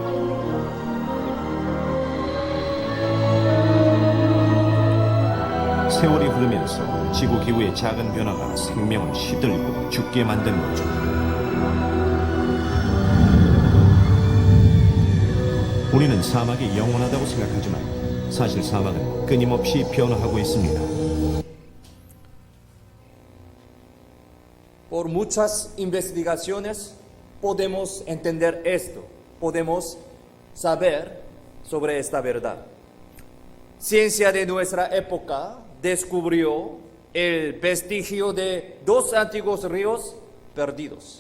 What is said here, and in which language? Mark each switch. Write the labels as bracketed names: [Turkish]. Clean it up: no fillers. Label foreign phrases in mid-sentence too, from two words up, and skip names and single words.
[Korean] 세월이 흐르면서 지구 기후의 작은 변화가 생명을 시들고 죽게 만든 거죠. 우리는 사막이 영원하다고 생각하지만 사실 사막은 끊임없이 변화하고 있습니다. [Spanish] Por muchas investigaciones podemos entender esto, podemos saber sobre esta verdad. Ciencia de nuestra época descubrió el vestigio de dos antiguos ríos perdidos.